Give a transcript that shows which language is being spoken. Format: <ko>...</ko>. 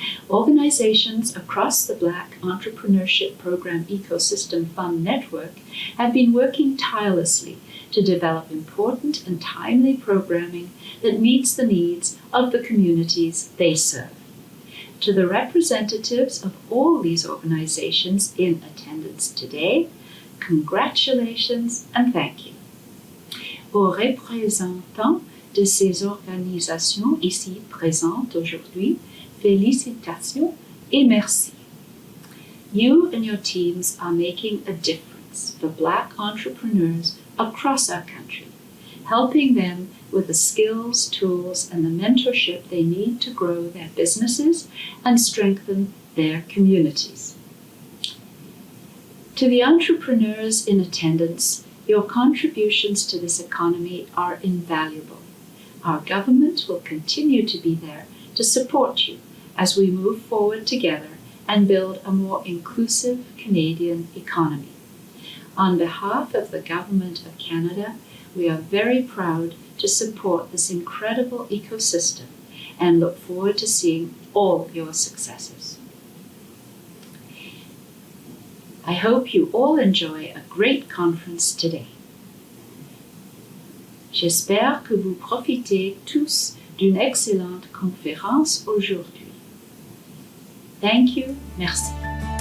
<en>Organizations across the Black Entrepreneurship Program Ecosystem Fund network have been working tirelessly to develop important and timely programming that meets the needs of the communities they serve. To the representatives of all these organizations in attendance today, congratulations and thank you.</en> <fr>Aux représentants de ces organisations ici présentes aujourd'hui, félicitations et merci.</fr> <en>You and your teams are making a difference for Black entrepreneurs across our country, helping them with the skills, tools, and the mentorship they need to grow their businesses and strengthen their communities. To the entrepreneurs in attendance, your contributions to this economy are invaluable. Our government will continue to be there to support you as we move forward together and build a more inclusive Canadian economy. On behalf of the Government of Canada, we are very proud to support this incredible ecosystem and look forward to seeing all your successes. I hope you all enjoy a great conference today.</en> <fr>J'espère que vous profitez tous d'une excellente conférence aujourd'hui.</fr> <en>Thank you,</en> <fr>merci.</fr>